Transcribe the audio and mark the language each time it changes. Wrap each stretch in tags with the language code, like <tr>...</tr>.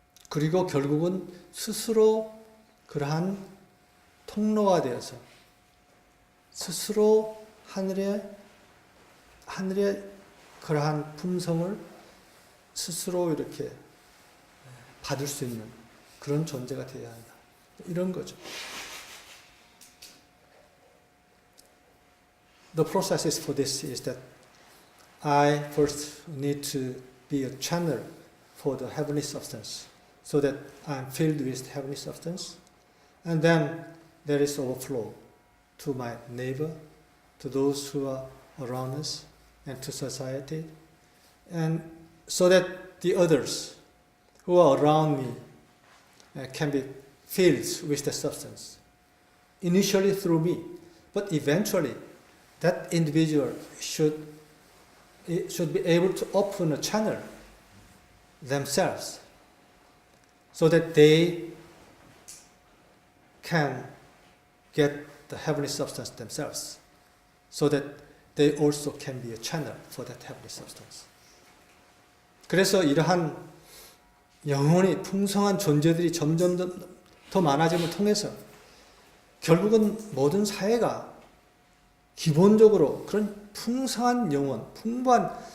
<ko>그리고 결국은 스스로 그러한 통로가 되어서 스스로 하늘의 그러한 품성을 스스로 이렇게 받을 수 있는 그런 존재가 되어야 한다. 이런 거죠.</ko> <en>The process for this is that I first need to be a channel for the heavenly substance, so that I'm filled with heavenly substance, and then there is overflow to my neighbor, to those who are around us, and to society, and so that the others who are around me can be filled with the substance, initially through me, but eventually that individual should be able to open a channel themselves so that they can get the heavenly substance themselves, so that they also can be a channel for that heavenly substance.</en> <ko>그래서 이러한 영혼이 풍성한 존재들이 점점 더 많아짐을 통해서 결국은 모든 사회가 기본적으로 그런 풍성한 영혼, 풍부한</ko>